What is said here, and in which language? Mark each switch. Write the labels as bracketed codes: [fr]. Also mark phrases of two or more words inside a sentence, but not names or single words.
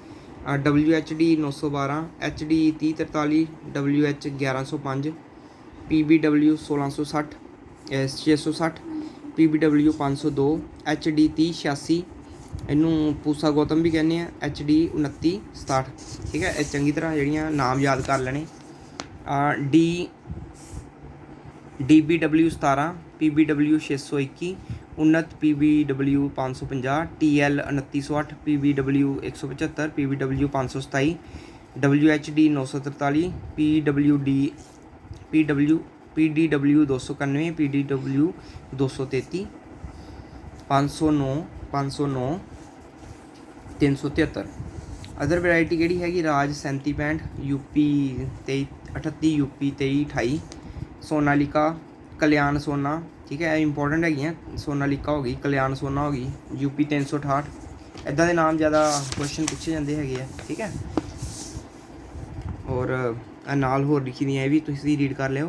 [pa] WHD 912, HD 3043, WH 1105, PBW 1660 660, PBW 502, HD 3086, ਇਹਨੂੰ ਪੂਸਾ ਗੌਤਮ ਵੀ ਕਹਿੰਦੇ ਆ, HD 2967, ਠੀਕ ਹੈ। ਇਹ ਚੰਗੀ ਤਰ੍ਹਾਂ ਜਿਹੜੀਆਂ ਨਾਮ ਯਾਦ ਕਰ ਲੈਣੇ। DBW 17, PBW 621, उन्नत PBW 550, TL 2908, PBW 175, PBW 527, WHD 943, PDW 291, PDW 233, 509, 373। [en] other variety [pa] ਕਿਹੜੀ ਹੈਗੀ ਰਾਜ 3765, UP 38, UP 2328, [hi] सोनालिका, कल्याण सोना, ठीक है, इंपॉर्टेंट है। सोनालिका हो गई, कल्याण सोना हो गई, UP 368। इदा के नाम ज़्यादा क्वेश्चन पूछे जाते हैं, ठीक है। [pa] ਔਰ ਨਾਲ ਹੋਰ ਲਿਖੀ ਦੀ ਹੈ ਭੀ ਤੁਸੀਂ ਰੀਡ ਕਰ ਲਿਓ।